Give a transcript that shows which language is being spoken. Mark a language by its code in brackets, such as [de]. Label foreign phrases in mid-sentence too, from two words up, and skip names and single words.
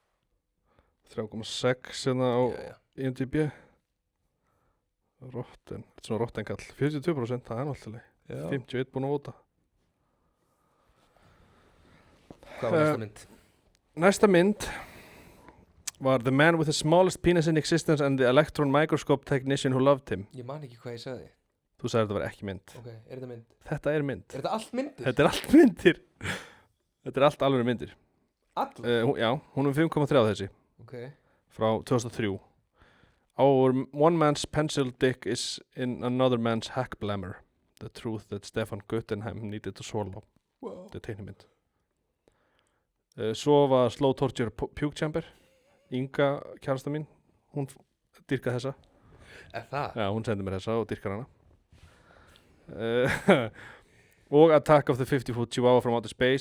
[is] 3,6 hérna á IMDb. Rotten, þetta er svona Rotten kall. 42%, það er náttúrulega. 51 búin að vota. Hvað var næsta mynd? Næsta mynd var The Man with the smallest penis in existence and the electron microscope technician who loved him. Ég man ekki hvað ég sagði. Þú sagði þetta var ekki mynd. Ok, er þetta mynd? Þetta er mynd. Er þetta allt myndir? Þetta er allt myndir. Þetta er allt alveg myndir. Allt? Já, hún er 5,3 þessi. Ok. Frá 2003. [en] Our one man's pencil dick is in another man's hack blammer. The truth that Stefan Guttenheim needed to swallow. [is] Wow. Þetta er teiknimynd. Svo var Slow Torture Puke Chamber. Inga, kærasta mín, hún dyrkaði þessa. Það? Já, hún sendi mér þessa og dyrkar hana. Og Attack of the 50-Foot Chihuahua from Outer Space.